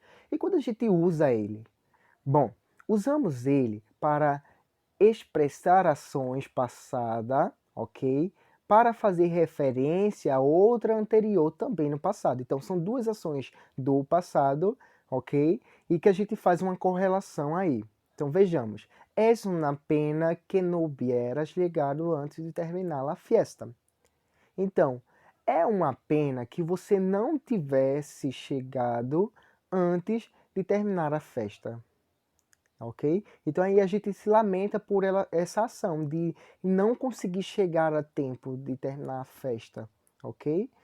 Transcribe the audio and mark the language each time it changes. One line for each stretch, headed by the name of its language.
Portuguese: E quando a gente usa ele? Bom, usamos ele para expressar ações passadas, ok? Para fazer referência a outra anterior também no passado. Então, são duas ações do passado, ok? E que a gente faz uma correlação aí. Então, vejamos.
Spanish: Es una pena que no hubieras llegado antes de terminar a fiesta.
Portuguese: Então, é uma pena que você não tivesse chegado antes de terminar a festa, ok? Então aí a gente se lamenta por essa ação de não conseguir chegar a tempo de terminar a festa, ok?